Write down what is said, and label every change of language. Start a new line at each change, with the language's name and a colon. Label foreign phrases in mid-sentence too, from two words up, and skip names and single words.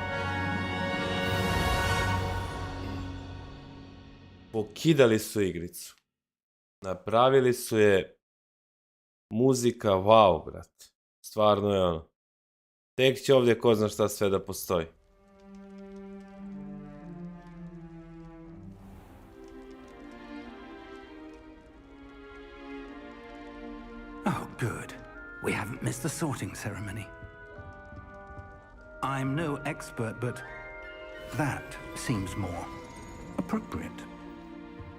Bosnian: Pokidali su igricu. Napravili su je muzika, wow, brat. Stvarno je ono. Tek će ovdje ko zna šta sve da postoji.
English: Oh, good. We haven't missed the sorting ceremony. I'm no expert, but that seems more appropriate.